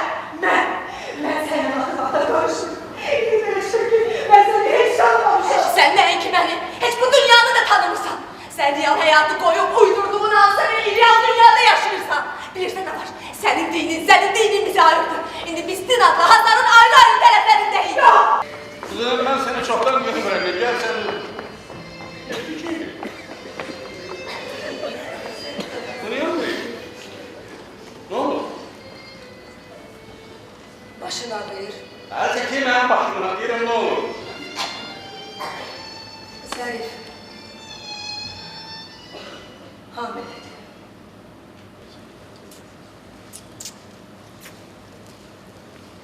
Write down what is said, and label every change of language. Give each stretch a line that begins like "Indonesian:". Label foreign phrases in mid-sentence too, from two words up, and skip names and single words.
Azerbaijani: Mən sənin axırlarda qarışım. Belə şəkil, mən səni heç tanımamışam. Sən nəinki məni, heç bu dünyanı da tanımırsan. Sən real həyatı qoyub uydurduğun hansı bir ideal dünyada yaşayırsan. Bilirsən nə var? Sənin dinin bizi ayırdı. İndi biz din adlı Hazarın ayrı-ayrı tərəflərindəyik.
Turkish: Kızım, ben seni çoktan görmürəm. Gel sen. Tanıyor musun? Ne oldu?
Azerbaijani: Başın ağrıyır. Hə, çəkeyim mənim başımdan. Deyirəm, ne olur? Zərif. Hamilədir.